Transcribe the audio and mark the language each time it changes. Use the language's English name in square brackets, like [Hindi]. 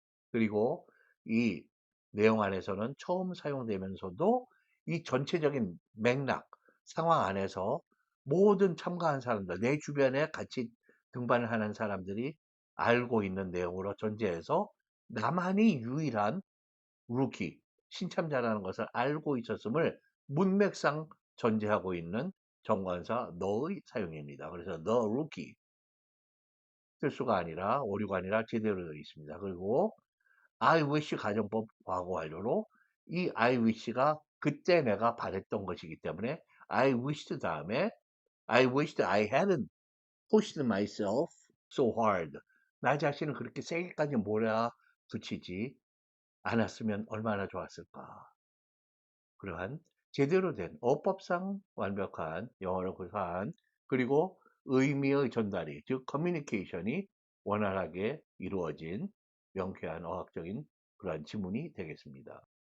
[Korean] 그리고 이 내용 안에서는 처음 사용되면서도 이 전체적인 맥락, 상황 안에서 모든 참가한 사람들, 내 주변에 같이 등반을 하는 사람들이 알고 있는 내용으로 전제해서 나만이 유일한 루키, 신참자라는 것을 알고 있었음을 문맥상 전제하고 있는 정관사 너의 사용입니다. 그래서 the rookie 실수가 아니라 오류가 아니라 제대로 되어 있습니다. [English] 그리고 I wish [Korean] 가정법 과거 완료로 이 [English] I wish가 [Korean] 그때 내가 바랬던 것이기 때문에 [English] I wished 다음에 I wished I hadn't pushed myself so hard. [Korean] 나 자신을 그렇게 세게까지 몰아붙이지 않았으면 얼마나 좋았을까. 그러한 제대로 된 어법상 완벽한 영어를 구사한 그리고 의미의 전달이 즉 커뮤니케이션이 원활하게 이루어진 명쾌한 어학적인 그러한 지문이 되겠습니다.